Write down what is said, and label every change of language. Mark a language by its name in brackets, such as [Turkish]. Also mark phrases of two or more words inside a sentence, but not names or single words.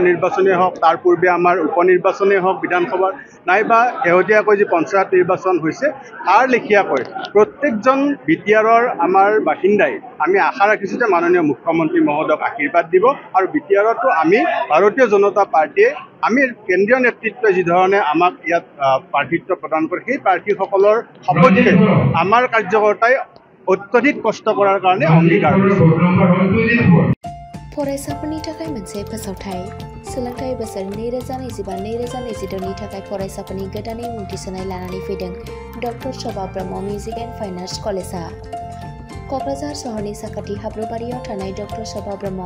[Assamese] নিৰ্বাচনেই হওক তাৰ পূৰ্বে আমাৰ উপ নিৰ্বাচনেই হওক বিধানসভাৰ নাইবা শেহতীয়াকৈ যি পঞ্চায়ত নিৰ্বাচন হৈছে তাৰ লেখীয়াকৈ প্ৰত্যেকজন বিটিআৰৰ আমাৰ বাসিন্দাই আমি আশা ৰাখিছোঁ যে মাননীয় মুখ্যমন্ত্ৰী মহোদয়ক আশীৰ্বাদ দিব আৰু বিটিআৰতো আমি ভাৰতীয় জনতা পাৰ্টীয়ে আমি কেন্দ্ৰীয় নেতৃত্বই যি ধৰণে আমাক ইয়াত প্ৰাৰ্থিত্ব প্রদান কৰে সেই প্ৰাৰ্থীসকলৰ সপক্ষে আমাৰ কাৰ্যকৰ্তাই অত্যধিক কষ্ট কৰাৰ কাৰণে অংগীকাৰ কৰিছে [Bodo] फरायसाफोरनि थाखाय मोनसे फोसावथाय सोलोंथाइ बोसोर 2025-2026 नि थाखाय फरायसाफोरनि गोदानै मुं थिसननाय लानानै फैदों डक्टर शोभा ब्रह्म मिउजिक एन्ड फाइन आर्ट्स कलेजआ क'क्राझार सहरनि साखाथि हाब्रुबारियाव थानाय डक्टर शोभा ब्रह्म